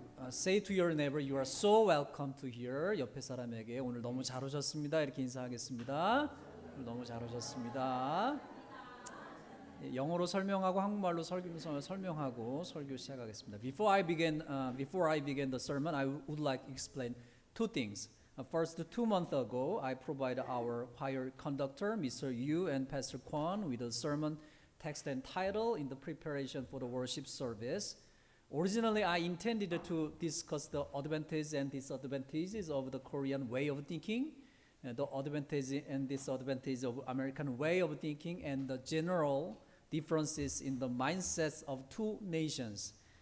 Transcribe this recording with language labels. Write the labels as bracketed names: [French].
[English] Say to your neighbor, you are so welcome to here. [Korean] 옆에 사람에게 오늘 너무 잘 오셨습니다. 이렇게 인사하겠습니다. 오늘 너무 잘 오셨습니다. 영어로 설명하고 한국말로 설명하고 설교 시작하겠습니다. [English] Before I begin the sermon, I would like to explain two things. First, 2 months ago, I provided our choir conductor, Mr. Yu and Pastor Kwon, with a sermon text and title in the preparation for the worship service. Originally, I intended to discuss the advantages and disadvantages of the Korean way of thinking, the advantages and disadvantages of American way of thinking, and the general differences in the mindsets of two nations.